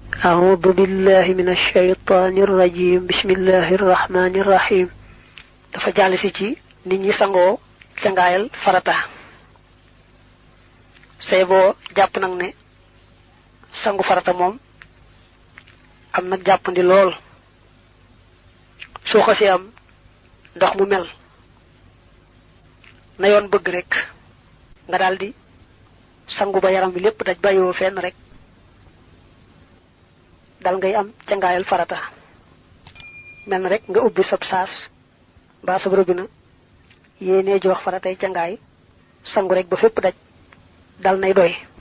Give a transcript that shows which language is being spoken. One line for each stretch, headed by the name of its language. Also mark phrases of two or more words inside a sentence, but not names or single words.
Arabic: أعوذ بالله من الشيطان الرجيم بسم الله الرحمن الرحيم
Wolof: dafa jall ci ci nit ñi sango cangaayal farata sey bo japp nak ne sangu farata mom am nak jappandi lool so xasse am ndox mu mel na yoon bëgg rek nga daldi sangu ba yaram bi lepp daj bayo fenn rek dal ngay am cangaayal farata mel rek nga ubbi sab saas ba sab robina yene jox faratay cangaay sangu rek ba fepp daj dal nay doy